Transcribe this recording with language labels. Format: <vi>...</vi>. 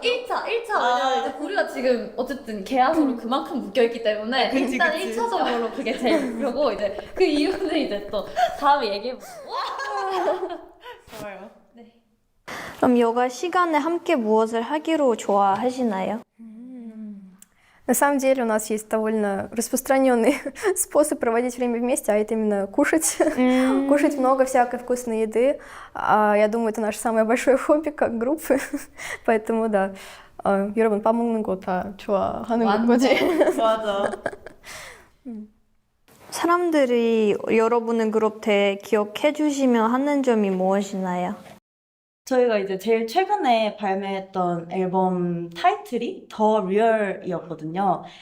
<ko>1차 왜냐면 이제 우리가 지금 어쨌든 계약으로 그만큼 묶여있기 때문에 그치, 일단 그치. 1차적으로 그게 제일 목표고 이제 그 이유는 이제 또 다음에 얘기해보고 좋아요. 그럼 여가 시간에 함께 무엇을 하기로 좋아하시나요?</ko> <ru>На самом деле у нас есть довольно распространенный способ проводить время вместе, а это именно кушать. Кушать много всякой вкусной еды. Я думаю, это наше самое большое хобби как группы. Поэтому да,</ru> <ko>여러분 밥 먹는 거 다 좋아하는 거지. 맞아. 사람들이 여러분의 그룹 대 기억해 주시면 하는 점이 무엇이나요? 저희가 이제 제일 최근에 발매했던 앨범 타이틀이 더 리얼이었거든요.</ko>